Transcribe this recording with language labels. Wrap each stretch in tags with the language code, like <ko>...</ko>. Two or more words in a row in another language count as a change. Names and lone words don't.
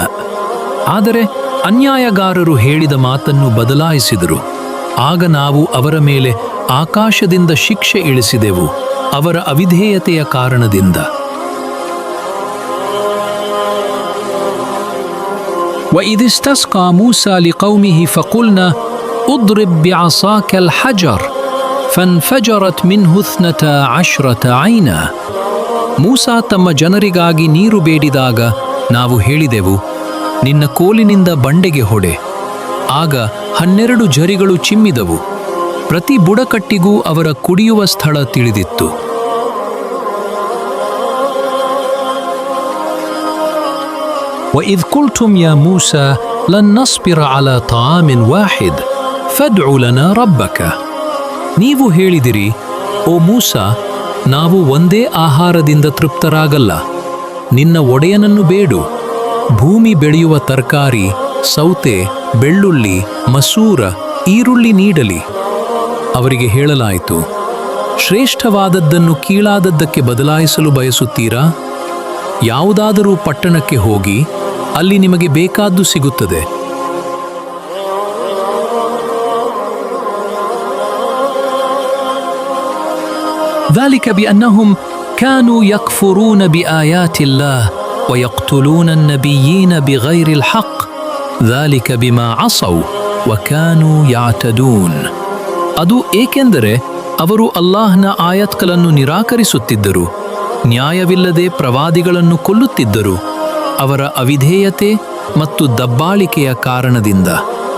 <kn>ಆದರೆ ಅನ್ಯಾಯಗಾರರು ಹೇಳಿದ ಮಾತನ್ನು ಬದಲಾಯಿಸಿದರು. ಆಗ ನಾವು ಅವರ ಮೇಲೆ ಆಕಾಶದಿಂದ ಶಿಕ್ಷೆ ಇಳಿಸಿದೆವು, ಅವರ ಅವಿಧೇಯತೆಯ ಕಾರಣದಿಂದ.</kn> <ar>وإذ استسقى موسى لقومه فقلنا اضرب بعصاك الحجر فانفجرت منه 12 عينا.</ar> <kn>ಮೂಸಾ ತಮ್ಮ ಜನರಿಗಾಗಿ ನೀರು ಬೇಡಿದಾಗ ನಾವು ಹೇಳಿದೆವು, ನಿನ್ನ ಕೋಲಿನಿಂದ ಬಂಡೆಗೆ ಹೊಡೆ. ಆಗ 12 ಝರಿಗಳು ಚಿಮ್ಮಿದವು. ಪ್ರತಿ ಬುಡಕಟ್ಟಿಗೂ ಅವರ ಕುಡಿಯುವ ಸ್ಥಳ ತಿಳಿದಿತ್ತು.</kn> <ar>وإذ قلتم يا موسى لن نصبر على طعام واحد فادع لنا ربك.</ar> <kn>ನೀವು ಹೇಳಿದಿರಿ, ಓ ಮೂಸಾ, ನಾವು ಒಂದೇ ಆಹಾರದಿಂದ ತೃಪ್ತರಾಗಲ್ಲ, ನಿನ್ನ ಒಡೆಯನನ್ನು ಬೇಡು. ಭೂಮಿ ಬೆಳೆಯುವ ತರಕಾರಿ, ಸೌತೆ, ಬೆಳ್ಳುಳ್ಳಿ, ಮಸೂರ, ಈರುಳ್ಳಿ ನೀಡಲಿ. ಅವರಿಗೆ ಹೇಳಲಾಯಿತು, ಶ್ರೇಷ್ಠವಾದದ್ದನ್ನು ಕೀಳಾದದ್ದಕ್ಕೆ ಬದಲಾಯಿಸಲು ಬಯಸುತ್ತೀರಾ? ಯಾವುದಾದರೂ ಪಟ್ಟಣಕ್ಕೆ ಹೋಗಿ, ಅಲ್ಲಿ ನಿಮಗೆ ಬೇಕಾದ್ದು ಸಿಗುತ್ತದೆ.</kn> <ar>ذلك بأنهم كانوا يكفرون بآيات الله ويقتلون النبيين بغير الحق ذلك بما عصوا وكانوا يعتدون.</ar> <kn>ಅದು ಏಕೆಂದರೆ ಅವರು ಅಲ್ಲಾಹ್ನ ಆಯತ್ಗಳನ್ನು ನಿರಾಕರಿಸುತ್ತಿದ್ದರು, ನ್ಯಾಯವಿಲ್ಲದೆ ಪ್ರವಾದಿಗಳನ್ನು ಕೊಲ್ಲುತ್ತಿದ್ದರು, ಅವರ ಅವಿಧೇಯತೆ ಮತ್ತು ದಬ್ಬಾಳಿಕೆಯ ಕಾರಣದಿಂದ.</kn>